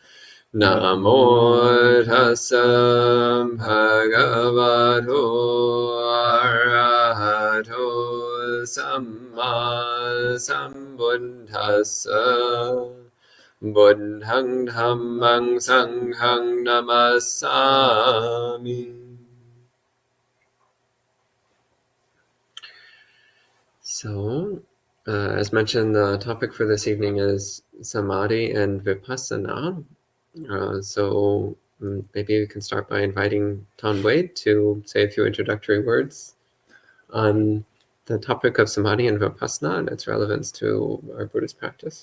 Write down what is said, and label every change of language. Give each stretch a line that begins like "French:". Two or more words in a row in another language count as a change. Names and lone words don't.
Pali: Namo tassa bhagavato arahato samma sambuddhassa. Buddhang dhammang sanghang namasami.
English: So, as mentioned, the topic for this evening is Samadhi and Vipassana. So maybe we can start by inviting Tanwei to say a few introductory words on the topic of Samadhi and Vipassana and its relevance to our Buddhist practice.